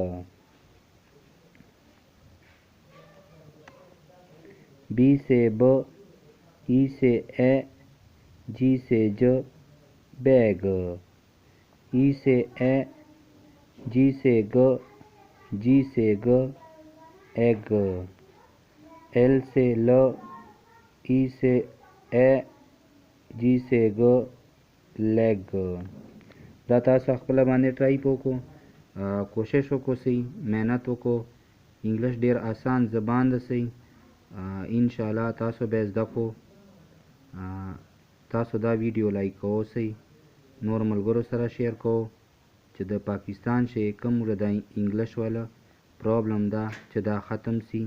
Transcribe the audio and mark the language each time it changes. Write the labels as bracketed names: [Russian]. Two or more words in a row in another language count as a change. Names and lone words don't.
[English] B se b E se e G se j bag E se e G se g G se g egg L se l E se e G se g leg. [Pashto] دا تاسو خپل باندې ټرای وکړو، کوشش وکړو سي مهنت وکړو. انګلیش ډیر آسان زبان ده سي، ان شاء الله تاسو به زده کو. تاسو دا ویډیو لایک کوو سي، نور ملګرو سره شیر کوو چې د پاکستان شي کوم د انګلیش والا پرابلم ده چې دا ختم سي.